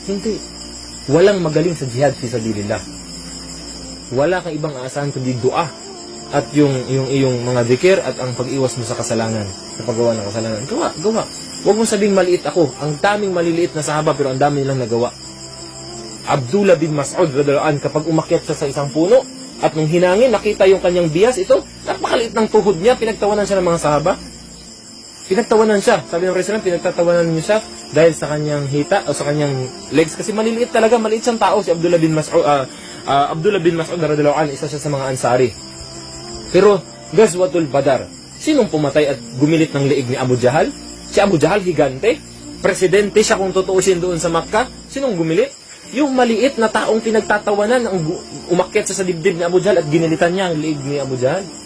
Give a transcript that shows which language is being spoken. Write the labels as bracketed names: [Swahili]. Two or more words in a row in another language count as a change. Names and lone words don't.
[Filipino] Hindi. Walang magaling sa [Arabic] جهاد في سبيل الله. [Filipino] Wala kang ibang aasahan kundi dua at yung iyong mga dhikr at ang pag-iwas mo sa kasalanan, sa paggawa ng kasalanan. Gawa. Huwag mong sabing maliit ako. Ang daming maliliit na sahaba pero ang dami nilang nagawa. Abdullah bin Mas'ud [Arabic] رضي الله عنه, [Filipino] kapag umakyat siya sa isang puno at nung hinangin nakita yung kanyang bias, ito napakaliit ng tuhod niya, pinagtawanan siya ng mga sahaba. Pinagtawanan siya. Sabi ng President, pinagtatawanan niyo siya dahil sa kanyang hita o sa kanyang legs. Kasi maliliit talaga, maliit siyang tao si Abdullah bin Mas'ud. Abdullah bin Mas'ud [Arabic] رضي الله عنه, [Filipino] isa siya sa mga Ansari. Pero, Ghazwatul Badar, sinong pumatay at gumilit ng liig ni Abu Jahal? Si Abu Jahal, higante. Presidente siya kung tutuusin doon sa Makkah. Sinong gumilit? Yung maliit na taong pinagtatawanan ang umakyat sa dibdib ni Abu Jahal at ginilitan niya ang liig ni Abu Jahal.